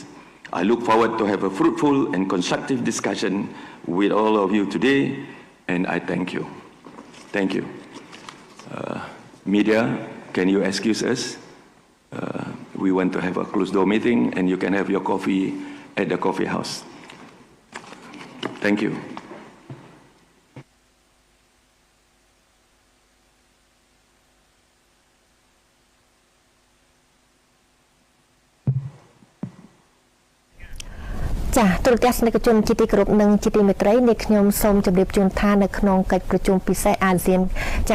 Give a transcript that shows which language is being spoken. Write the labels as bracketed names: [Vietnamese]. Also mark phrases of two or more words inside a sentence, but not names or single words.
[English] I look forward to have a fruitful and constructive discussion with all of you today, and I thank you. Thank you. Media, can you excuse us? We want to have a closed-door meeting, and you can have your coffee at the coffee house. Thank you. [Khmer] ចា ទូរទស្សនិកជនជាទីគោរពនិងជាទីមេត្រីនេះខ្ញុំសូមជម្រាបជូនថានៅក្នុងកិច្ចប្រជុំពិសេសអាស៊ានចា